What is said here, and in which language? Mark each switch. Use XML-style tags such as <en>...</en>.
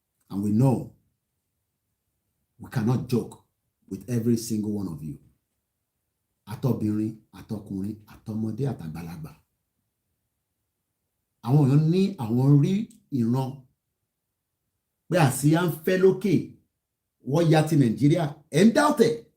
<en>And we know we cannot joke with every single one of you.</en> <yo>Àtọbìnrin, àtọkùnrin, àtọmọdé, àtàgbàlagbà. Àwọn èèyàn ní àwọn rí ìran pé àsíá ń fẹ́ lókè, wọ́n ya ti Nàìjíríà, ẹ̀ ń dáùtẹ̀.</yo>